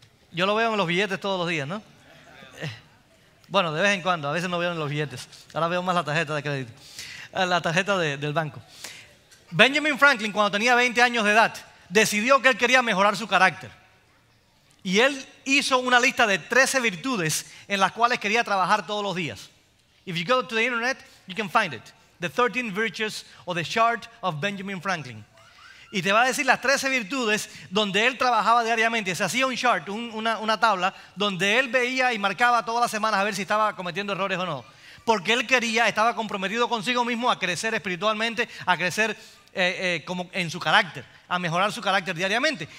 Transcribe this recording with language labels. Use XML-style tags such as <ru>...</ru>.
<es>Yo lo veo en los billetes todos los días, ¿no? Bueno, de vez en cuando, a veces no veo en los billetes. Ahora veo más la tarjeta de crédito, la tarjeta del banco. Benjamin Franklin, cuando tenía 20 años de edad, decidió que él quería mejorar su carácter. Y él hizo una lista de 13 virtudes en las cuales quería trabajar todos los días.</es> <en>If you go to the internet, you can find it. The 13 Virtues or the Chart of Benjamin Franklin.</en> <es>Y te va a decir las 13 virtudes donde él trabajaba diariamente. Se hacía un chart, una tabla, donde él veía y marcaba todas las semanas a ver si estaba cometiendo errores o no. Porque él estaba comprometido consigo mismo a crecer espiritualmente, a crecer como en su carácter, a mejorar su carácter diariamente.</es>